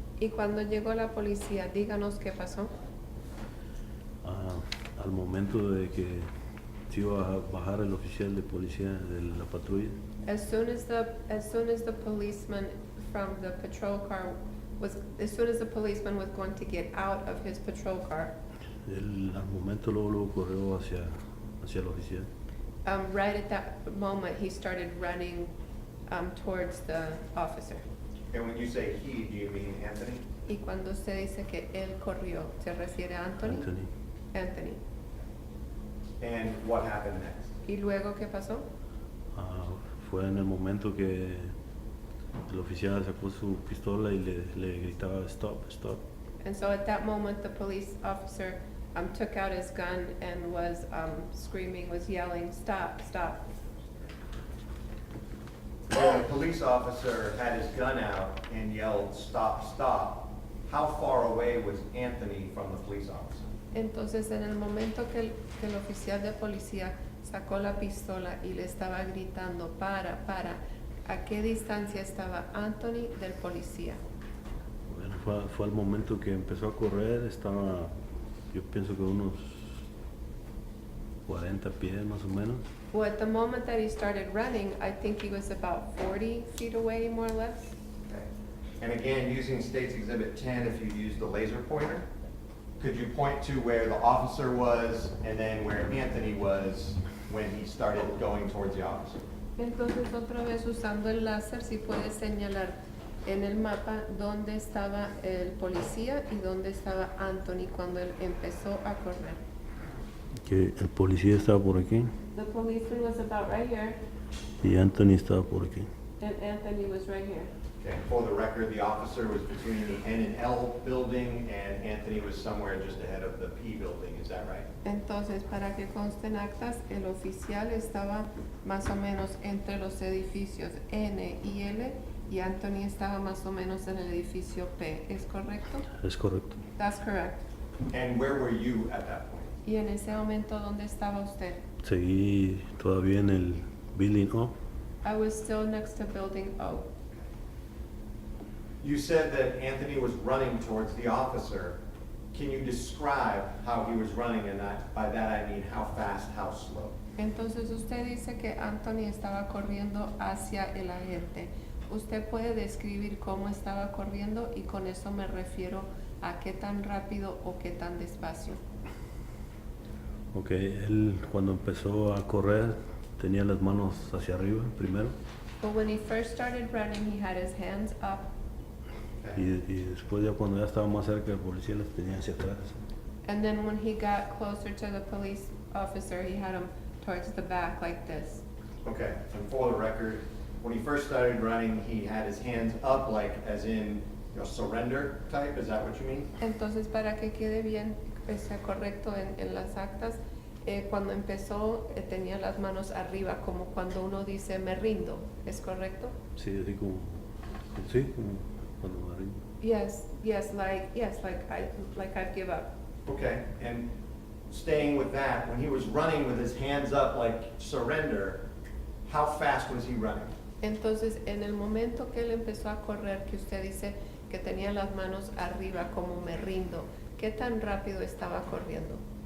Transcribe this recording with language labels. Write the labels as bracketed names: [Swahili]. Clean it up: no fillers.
[Spanish] Y cuando llegó la policía, díganos qué pasó. Al momento de que se iba a bajar el oficial de policía de la patrulla, [English] As soon as the policeman from the patrol car as soon as the policeman was going to get out of his patrol car, [Spanish] él al momento luego corrió hacia el oficial. [English] right at that moment he started running towards the officer. And when you say he, do you mean Anthony? [Spanish] Y cuando usted dice que él corrió, ¿se refiere a Anthony? Anthony. [English] Anthony. And what happened next? [Spanish] ¿Y luego qué pasó? Ah, fue en el momento que el oficial sacó su pistola y le gritaba [English] stop, stop. And so at that moment, the police officer took out his gun and was screaming, was yelling, stop, stop. When the police officer had his gun out and yelled, stop, stop, how far away was Anthony from the police officer? [Spanish] Entonces, en el momento que el oficial de policía sacó la pistola y le estaba gritando, para, ¿a qué distancia estaba Anthony del policía? Bueno, fue al momento que empezó a correr, estaba, yo pienso que unos 40 pies más o menos. [English] Well, at the moment that he started running, I think he was about 40 feet away, more or less. Okay. And again, using State's Exhibit 10, if you use the laser pointer, could you point to where the officer was and then where Anthony was when he started going towards the officer? [Spanish] Entonces, otra vez usando el láser, si puedes señalar en el mapa dónde estaba el policía y dónde estaba Anthony cuando él empezó a correr. Que el policía estaba por aquí [English] The policeman was about right here, [Spanish] y Anthony estaba por aquí. [English] and Anthony was right here. Okay, for the record, the officer was between the N and L building and Anthony was somewhere just ahead of the P building, is that right? [Spanish] Entonces, para que consten actas, el oficial estaba más o menos entre los edificios N y L y Anthony estaba más o menos en el edificio P. ¿Es correcto? Es correcto. [English] That's correct. And where were you at that point? [Spanish] Y en ese momento, ¿dónde estaba usted? Seguí todavía en el building O. [English] I was still next to building O. You said that Anthony was running towards the officer. Can you describe how he was running, and by that I mean how fast, how slow? [Spanish] Entonces usted dice que Anthony estaba corriendo hacia el agente. ¿Usted puede describir cómo estaba corriendo? Y con eso me refiero a qué tan rápido o qué tan despacio. Ok, él cuando empezó a correr tenía las manos hacia arriba primero [English] But when he first started running, he had his hands up. [Spanish] y después ya cuando ya estaba más cerca del policía las tenía hacia atrás. [English] And then when he got closer to the police officer, he had him towards the back like this. Okay, and for the record, when he first started running, he had his hands up, like as in, surrender type, is that what you mean? [Spanish] Entonces, para que quede bien, sea correcto en las actas, cuando empezó tenía las manos arriba, como cuando uno dice me rindo, ¿es correcto? Sí, así como, sí, como cuando me rindo. [English] Yes, like I give up. Okay, and staying with that, when he was running with his hands up, like surrender, how fast was he running? [Spanish] Entonces, en el momento que él empezó a correr, que usted dice que tenía las manos arriba, como me rindo, ¿qué tan rápido estaba corriendo?